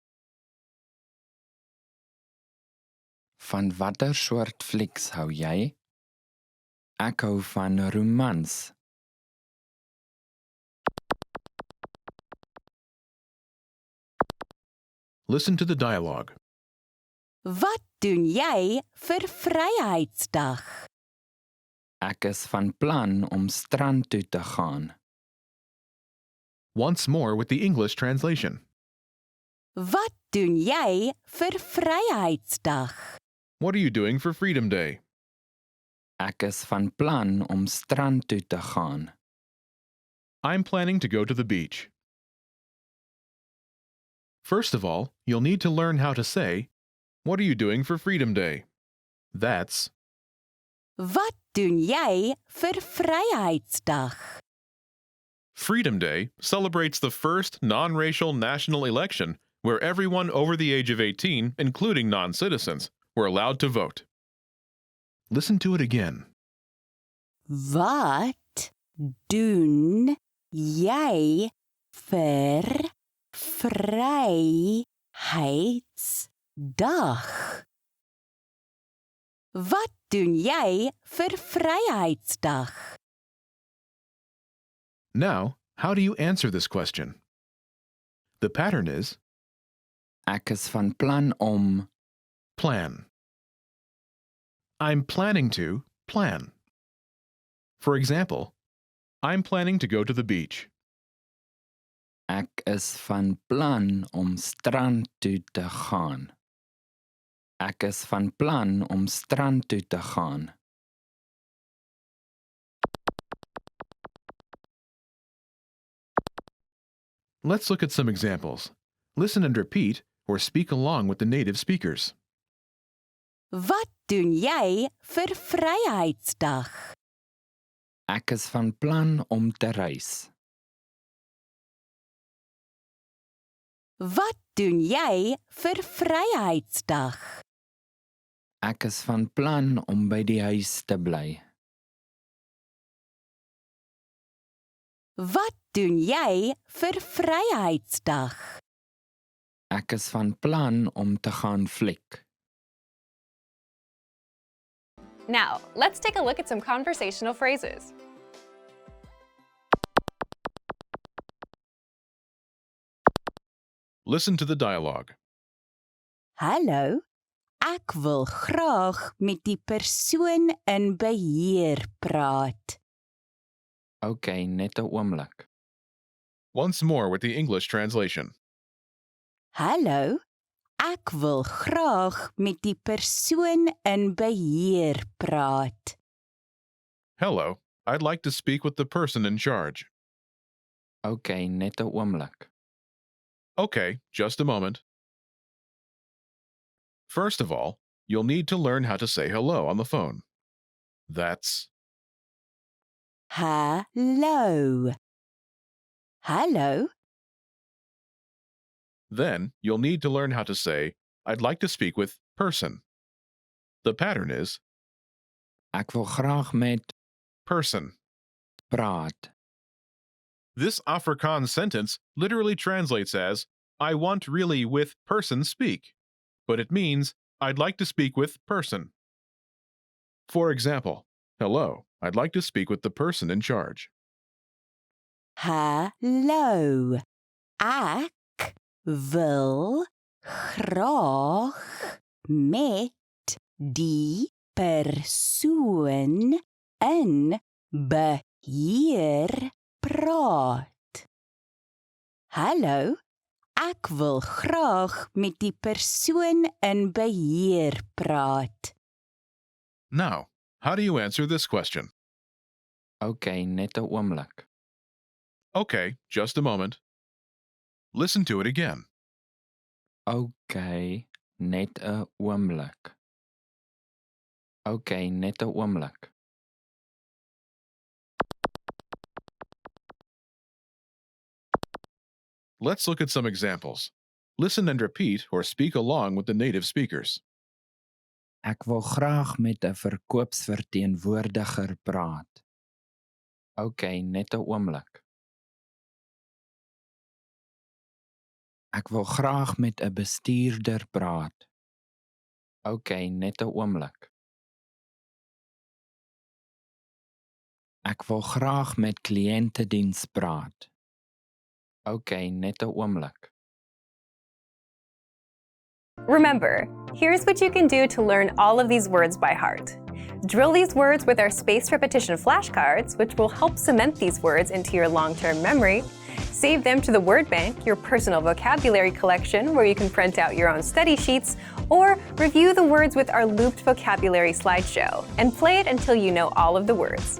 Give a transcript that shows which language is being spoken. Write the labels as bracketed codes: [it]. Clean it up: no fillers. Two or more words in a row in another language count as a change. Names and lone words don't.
[af] Van watter soort flieks hou jy? Ek hou van romans. [en] Listen to the dialogue. [af] Wat doen jy vir Vryheidsdag? Ek is van plan om strand toe te gaan. [en] Once more with the English translation. [af] Wat doen jy vir Vryheidsdag? [en] What are you doing for Freedom Day? [af] Ek is van plan om strand toe te gaan. [en] I'm planning to go to the beach. First of all, you'll need to learn how to say, what are you doing for Freedom Day? That's, [af] Wat doen jy vir Vryheidsdag? [en] Freedom Day celebrates the first non-racial national election where everyone over the age of 18, including non-citizens, were allowed to vote. Listen to it again. [af] Wat doen jy vir Vryheidsdag? Wat doen jy vir Vryheidsdag? [en] Now, how do you answer this question? The pattern is [af] Ek is van plan om. plan. [en] I'm planning to plan. For example, I'm planning to go to the beach. [af] Ek is van plan om strand toe te gaan. Ek is van plan om strand toe te gaan. [en] Let's look at some examples. Listen and repeat or speak along with the native speakers. [af] Wat doen jy vir Vryheidsdag? Ek is van plan om te reis. Wat doen jy vir Vryheidsdag? Ek is van plan om by die huis te bly. Wat doen jy vir Vryheidsdag? Ek is van plan om te gaan fliek. [en] Now, let's take a look at some conversational phrases. Listen to the dialogue. [af] Hallo, ek wil graag met die persoon in beheer praat. OK, net 'n oomblik. [en] Once more with the English translation. [af] Hallo, ek wil graag met die persoon in beheer praat. [en] Hello, I'd like to speak with the person in charge. [af] OK, net 'n oomblik. [en] Okay, just a moment. First of all, you'll need to learn how to say hello on the phone. That's [af] Hallo. Hallo, [en] Then you'll need to learn how to say, I'd like to speak with person. The pattern is [af] Ek wil graag met [en] person. [af] praat. [en] This Afrikaans sentence literally translates as, I want really with person speak, but it means, I'd like to speak with person. For example, hello, I'd like to speak with the person in charge. [af] hallo. Ek wil graag met die persoon in beheer praat. Hallo, ek wil graag met die persoon in beheer praat. [en] Now, how do you answer this question? [af] OK, net 'n oomblik. [en] Okay, just a moment. Listen to it again. [af] OK, net 'n oomblik. OK, net 'n oomblik. [en] Let's look at some examples. Listen and repeat or speak along with the native speakers. [af] Ek wil graag met 'n verkoopsverteenwoordiger praat. OK, net 'n oomblik. Ek wil graag met 'n bestuurder praat. OK, net 'n oomblik. Ek wil graag met kliëntediens praat. OK, net 'n oomblik. [en] Remember, here's what you can do to learn all of these words by heart. Drill these words with our spaced repetition flashcards, which will help cement these words into your long-term memory. Save them to the word bank, your personal vocabulary collection, where you can print out your own study sheets, or review the words with our looped vocabulary slideshow, and play it until you know all of the words.